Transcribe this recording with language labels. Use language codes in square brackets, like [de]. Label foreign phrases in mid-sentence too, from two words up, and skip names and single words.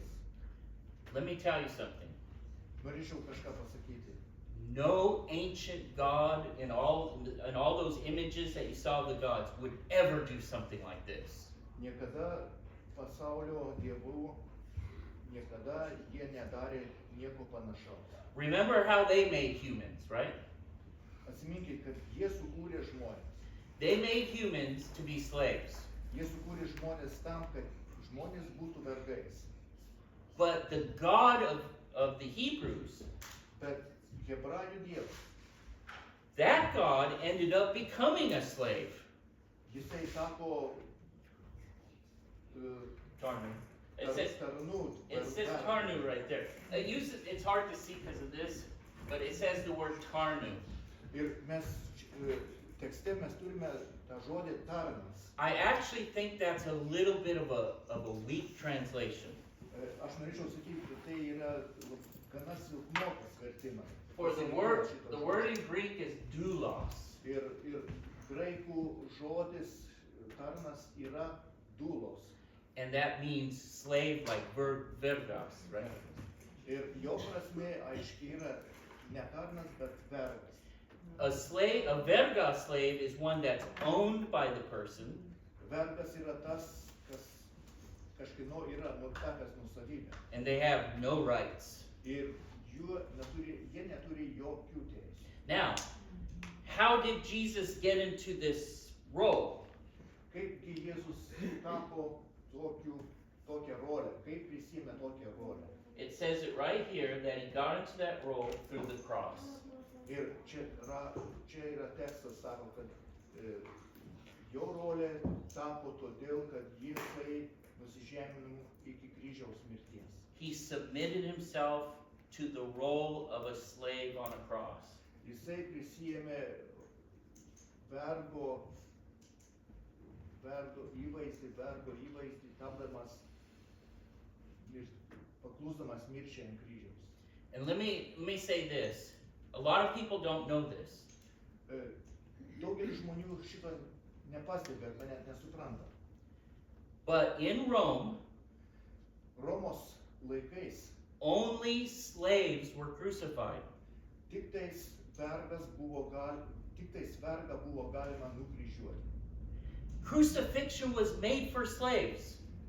[en] Let me tell you something. [lt] Norėčiau kažką pasakyti. [en] No ancient god in all those images that you saw of the gods would ever do something like this. [lt] Niekada pasaulio dievų, niekada jie nedarė nieko panašaus. [en] Remember how they made humans, right? [lt] Atsiminkit, kad jie sukūrė žmonės. [en] They made humans to be slaves. [lt] Jie sukūrė žmonės tam, kad žmonės būtų vergais. [en] But the God of the Hebrews, [lt] Bet hebrajų dievas, [en] that God ended up becoming a slave. [lt] jisai tapo Tarnu. [en] It says [lt] tarnu. [en] Tarnu right there. It's hard to see because of this, but it says the word Tarnu. [lt] Ir mes tekste mes turime tą žodį tarnas. [en] I actually think that's a little bit of a weak translation. [lt] Aš norėčiau sakyti, kad tai yra gana silpnokas vertimas. [en] For the word in Greek is doulos. [lt] Ir graikų žodis tarnas yra doulos. [en] And that means slave like vergas, right? [lt] Ir jo prasme aiškiai yra ne tarnas, bet vergas. [en] A verga slave is one that's owned by the person. [lt] Vergas yra tas, kas kažkieno yra tapęs nuosavybę. [en] And they have no rights. [lt] Ir jie neturi jokių teisių. [en] Now, how did Jesus get into this role? [lt] Kaipgi Jėzus tapo tokią rolę, kaip prisėmė tokią rolę. [en] It says it right here that he got into that role through the cross. [lt] Ir čia yra tekstas, sako, kad jo rolė tapo todėl, kad jisai nusižemino iki kryžiaus mirties. [en] He submitted himself to the role of a slave on a cross. [lt] Jisai prisėmė vergo įvaizdį, tapdamas, paklusdamas mirčiai ant kryžiaus. [en] And let me say this. A lot of people don't know this. [lt] Daugelis žmonių šito nepastebi arba net nesupranta. [en] But in Rome, [lt] Romos laikais [en] only slaves were crucified. [lt] tiktais vergą buvo galima nukryžiuoti. [en] Crucifixion was made for slaves.